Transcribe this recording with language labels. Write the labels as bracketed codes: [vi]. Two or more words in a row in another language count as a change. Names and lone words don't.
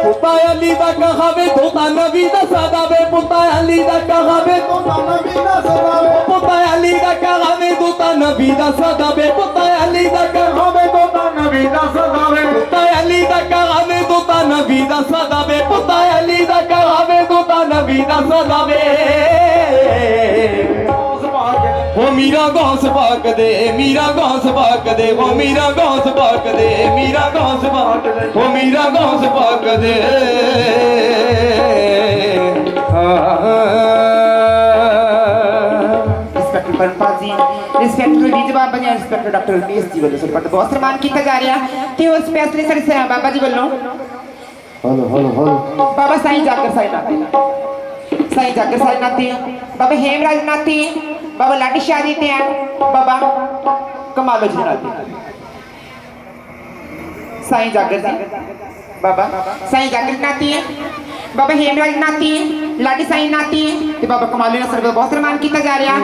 [pa] ਪੁੱਤਾ ਅਲੀ ਦਾ ਕਹਾਵੇ ਪੁੱਤਾ ਨਬੀ ਦਾ ਸਦਾਵੇ ਪੁੱਤਾ ਅਲੀ ਦਾ ਕਹਾਵੇ ਪੁੱਤਾ ਨਬੀ ਦਾ ਸਦਾਵੇ ਪੁੱਤਾ ਅਲੀ ਦਾ ਕਹਾਵੇ ਪੁੱਤਾ ਨਬੀ ਦਾ ਸਦਾਵੇ ਪੁੱਤਾ ਅਲੀ ਦਾ ਕਹਾਵੇ ਪੁੱਤਾ ਨਬੀ ਦਾ ਸਦਾਵੇ ਪੁੱਤਾ ਅਲੀ ਦਾ ਕਹਾਵੇ ਪੁੱਤਾ ਨਬੀ ਦਾ ਸਦਾਵੇ ਪੁੱਤਾ ਅਲੀ ਦਾ ਕਹਾਵੇ ਪੁੱਤਾ ਨਬੀ ਦਾ ਸਦਾਵੇ ਉਹ ਮੀਰਾ ਗੌਸ ਪਾਕ ਦੇ ਮੀਰਾ ਗੌਸ ਪਾਕ ਦੇ ਉਹ ਮੀਰਾ ਗੌਸ ਪਾਕ ਦੇ ਮੀਰਾ ਗੌਸ ਪਾਕ ਦੇ ਉਹ ਮੀਰਾ ਗੌਸ ਪਾਕ ਦੇ इंस्पेक्टर परमपाल जी, इंस्पेक्टर डी बाबा जी, इंस्पेक्टर डॉक्टर रमेश जी ਵੱਲੋਂ ਸਰਪੰਚ ਬਹੁਤ ਸਨਮਾਨ ਕੀਤਾ ਜਾ ਰਿਹਾ ਤੇ ਉਹ ਸਪੈਸ਼ਲੀ ਸਾਡੇ ਬਾਬਾ ਜੀ ਵੱਲੋਂ ਹਲੋ ਬਾਬਾ ਸਾਈਂ ਜਾਗਰ ਸਾਈਂ ਨਾਤੀ ਬਾਬਾ ਹੇਮਰਾਜ ਨਾਤੀ ਬਾਬਾ ਲਾਡੀ ਸ਼ਾਹ ਜੀ ਤੇ ਬਾਬਾ ਕਮਾਲੋ ਜੀ ਨਾਤੀ ਸਾਈਂ ਜਾਗਰ ਜੀ ਬਾਬਾ ਸਾਈਂ ਜਾਗਰ ਨਾਤੀ ਬਾਬਾ ਹੇਮਰਾਜ ਨਾਤੀ ਲਾਡੀ ਸਾਈਂ ਨਾਤੀ ਤੇ ਬਾਬਾ ਕਮਾਲੋ ਨਾਲ ਸਰਬਤ ਬਹੁਤ ਸਨਮਾਨ ਕੀਤਾ ਜਾ ਰਿਹਾ